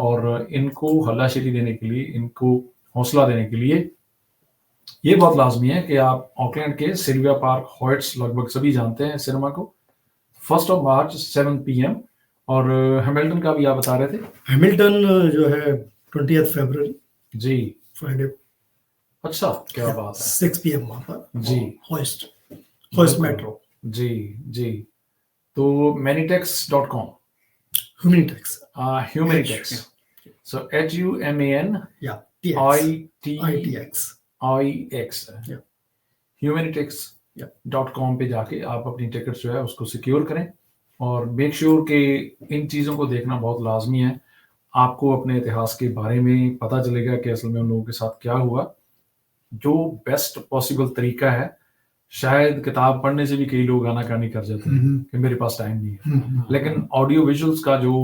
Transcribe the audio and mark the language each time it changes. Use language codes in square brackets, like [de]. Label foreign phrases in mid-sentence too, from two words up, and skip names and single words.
[hi] और इनको हल्लाशेरी देने के लिए, इनको हौसला देने के लिए ये बहुत लाजमी है कि आप ऑकलैंड के सिल्विया पार्क हॉयट्स, लगभग सभी जानते हैं सिनेमा को, 1 मार्च 7 PM। और हैमिल्टन का भी आप बता रहे थे। हैमिल्टन जो है 20 फरवरी जी, फ्राइडे। अच्छा, क्या बात है, 6 PM वहाँ पर जी, हॉइस्ट मेट्रो। जी जी। तो manitex.com, Humanitex. Humanitex, so HUMANITX, Yeah. humanitex.com पे जाके आप अपनी टिकट जो है उसको सिक्योर करें और [en] make sure [hi] कि इन चीज़ों को देखना बहुत लाजमी है। आपको अपने इतिहास के बारे में पता चलेगा कि असल में उन लोगों के साथ क्या हुआ। जो [en] best possible [hi] तरीका है, शायद किताब पढ़ने से भी कई लोग आनाकानी कर जाते हैं कि मेरे पास टाइम नहीं है, लेकिन [en] audio visuals [hi] का जो